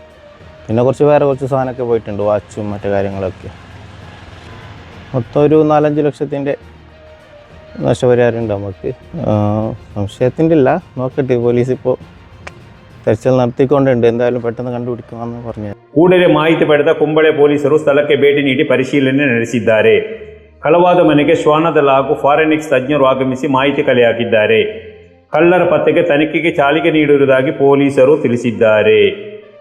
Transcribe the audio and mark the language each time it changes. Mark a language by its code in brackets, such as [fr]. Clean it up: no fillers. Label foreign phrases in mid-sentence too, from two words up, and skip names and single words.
[ml] പിന്നെ വേറെ കുറച്ച് സാധനമൊക്കെ പോയിട്ടുണ്ട്, വാച്ചും മറ്റു കാര്യങ്ങളൊക്കെ. മൊത്തം ഒരു 4-5 ലക്ഷത്തിൻ്റെ നഷ്ടപരിഹാരമുണ്ട് നമുക്ക്. സംശയത്തിൻ്റെ ഇല്ല, നോക്കട്ടെ. പോലീസ് ഇപ്പോൾ തെരച്ചിൽ നടത്തിക്കൊണ്ടുണ്ട്. എന്തായാലും പെട്ടെന്ന് കണ്ടുപിടിക്കുമെന്ന് പറഞ്ഞു. [kn] ಕೂಡಲೇ ಮಾಹಿತಿ ಪಡೆದ ಕುಂಬಳೆ ಪೊಲೀಸರು ಸ್ಥಳಕ್ಕೆ ಭೇಟಿ ನೀಡಿ ಪರಿಶೀಲನೆ ನಡೆಸಿದ್ದಾರೆ. ಕಳವಾದ ಮನೆಗೆ ಶ್ವಾನದಳ ಹಾಗೂ ಫಾರೆನ್ಸಿಕ್ಸ್ ತಜ್ಞರು ಆಗಮಿಸಿ ಮಾಹಿತಿ ಕಲೆ ಹಾಕಿದ್ದಾರೆ. ಕಳ್ಳರ ಪತ್ತೆಗೆ ತನಿಖೆಗೆ ಚಾಲನೆ ನೀಡಿರುವುದಾಗಿ ಪೊಲೀಸರು ತಿಳಿಸಿದ್ದಾರೆ.